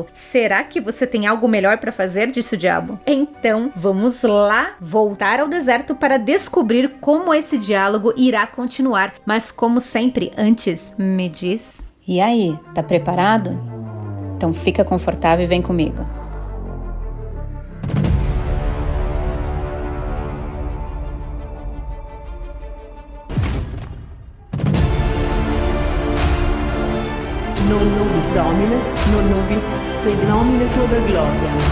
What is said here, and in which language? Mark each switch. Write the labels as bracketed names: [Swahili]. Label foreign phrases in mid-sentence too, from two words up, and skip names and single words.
[Portuguese] Será que você tem algo melhor para fazer? Disse o diabo. Então, vamos lá voltar ao deserto para descobrir como esse diálogo irá continuar. Mas como sempre, antes, me diz... E aí, tá preparado? Então fica confortável e vem comigo. [Latin] Non nobis Domine, non nobis, sed nomine Tua gloria.